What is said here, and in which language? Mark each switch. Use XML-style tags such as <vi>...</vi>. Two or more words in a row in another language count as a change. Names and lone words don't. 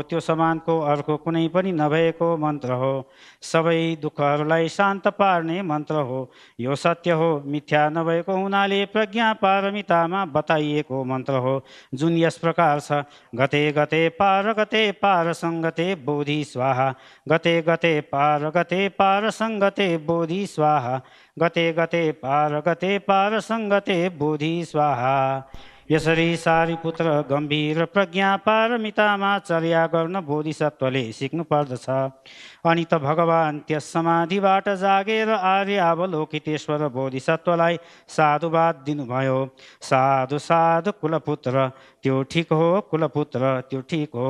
<ne>त्यो समानको अर्को कुनै पनि नभएको मन्त्र हो। सबै दुःखहरूलाई शान्त पार्ने मन्त्र हो। यो सत्य हो, मिथ्या नभएको हुनाले प्रज्ञा पारमितामा बताइएको मन्त्र हो, जुन यस प्रकार छ,</ne> <sa>गते गते पार सङ्गते बोधि स्वाहा। गते गते पार सङ्गते बोधि स्वाहा। गते गते पार सङ्गते बोधि स्वाहा।</sa> <ne>यसरी सारिपुत्र, गम्भीर प्रज्ञा पारमितामा चर्या गर्न बोधिसत्वले सिक्नु पर्दछ। अनि त भगवान त्यस समाधिबाट जागेर आर्य अवलोकितेश्वर बोधिसत्वलाई साधुवाद दिनुभयो। साधु साधु कुलपुत्र, त्यो ठिक हो, कुलपुत्र, त्यो ठिक हो।</ne>